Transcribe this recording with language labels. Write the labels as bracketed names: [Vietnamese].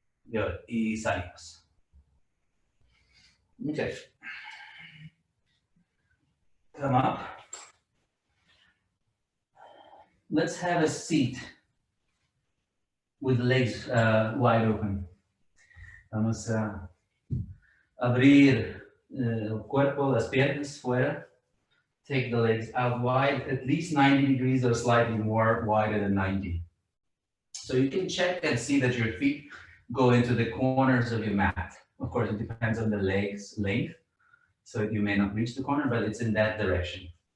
[English] Good, [Spanish] y salimos. [English] Okay. Come up. Let's have a seat with legs wide open. [Spanish] Vamos a abrir el cuerpo, las piernas fuera. [English] Take the legs out wide, at least 90 degrees or slightly more wider than 90. So you can check and see that your feet go into the corners of your mat. Of course, it depends on the leg's length. So you may not reach the corner, but it's in that direction.